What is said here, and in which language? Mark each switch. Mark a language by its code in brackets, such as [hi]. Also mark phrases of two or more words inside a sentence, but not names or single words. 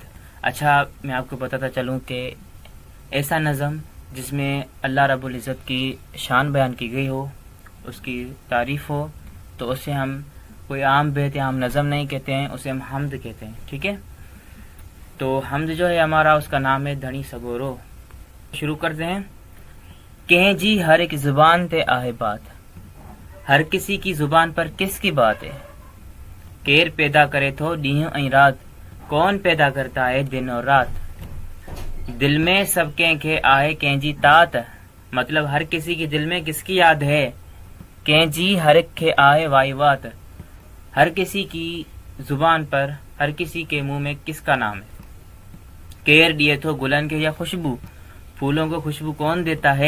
[ur] اچھا، میں آپ کو بتاتا چلوں کہ ایسا نظم جس میں اللہ رب العزت کی شان بیان کی گئی ہو، اس کی تعریف ہو، تو اسے ہم کوئی عام بیت یا ہم نظم نہیں کہتے ہیں، اسے ہم حمد کہتے ہیں. ٹھیک ہے، تو حمد جو ہے ہمارا، اس کا نام ہے دھنی سگورو. شروع کرتے ہیں. [sd] कहें जी हर एक जुबान ते आहे बात, [ur] ہر کسی کی زبان پر کس کی بات ہے. [sd] केर पैदा करे तो डीह ऐं रात, [ur] کون پیدا کرتا ہے دن اور رات. [sd] दिल में सब के आहे कंहिंजी तात, [ur] مطلب ہر کسی کے دل میں کس کی یاد ہے. [sd] कहें जी हर एक के आहे वाई बात, [ur] ہر کسی کی زبان پر، ہر کسی کے منہ میں کس کا نام ہے. [sd] केर दिए तो गुलन के या खुशबू, [ur] پھولوں کو خوشبو کون دیتا ہے.